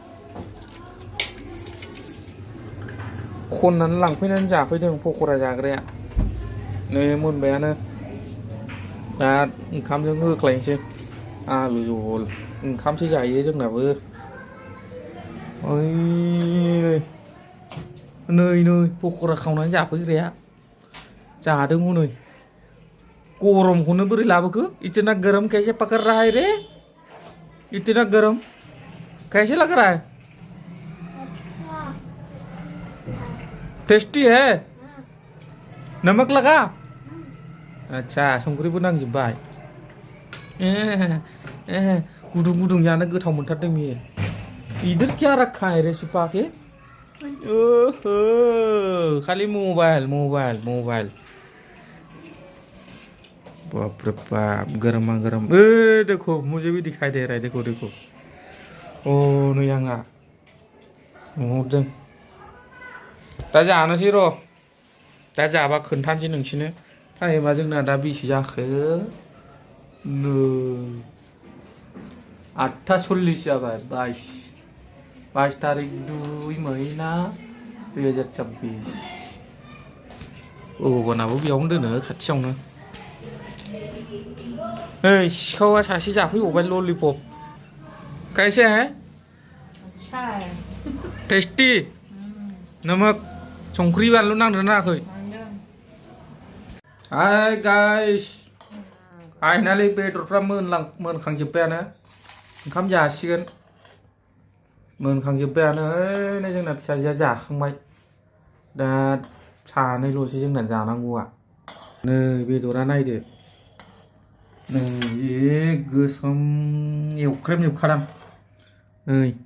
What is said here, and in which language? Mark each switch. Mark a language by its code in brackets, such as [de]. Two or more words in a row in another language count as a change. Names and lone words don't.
[brx] खननानै लांफैनानै जाफैदों पक'रा जाग्राया नै मोनबायानो दा ओंखामजों होख्लायनोसै आलु जहल ओंखामसो जायो जोंनाबो ओइ नै पक'रा खावनानै जाफैग्राया जादों हनै गरमखौनो बोरै लाबोखो [hi] इतना गरम कैसे पकड़ रहा है रे इतना गरम कैसे लग रहा है टेस्टी है नमक लगा अच्छा [brx] संख्रिबो नांजोबबाय गुदुं गुदुं जानो गोथाव मोनथारदों बियो [hi] इधर क्या रखा है रे छुपा के खाली मोबाइल मोबाइल मोबाइल बाप रे बाप गरमा गरम देखो मुझे भी दिखाई दे रहा है देखो देखो [brx] ओ नै आंहा नुहरदों दा जानोसै र' दा जाबा खोन्थानोसै नोंसिनो टाइमा जोंना दा बेसे जाखो नै 8:40 जाबाय 22 तारिख 2 महीना 2026 भगबानाबो बेयावनो दोनो खाथियावनो ओइ सिखावा सासे जाफैबावबाय [hi] ललिपप कैसे है अच्छा है टेस्टी नमक [brx] संख्रि बानलु नांदोंना नाङाखै [en] hi guys finally [brx] बेदरफ्रा मोनखांजोब्बायानो ओंखाम जासिगोन मोनखांजोब्बायानो नै जोंना फिसाजोआ जाखांबाय दा सानैल'सै जोंना जानांगौआ नै बेदरा नायदो नै गोसोम एवख्रेमजोबखादां नै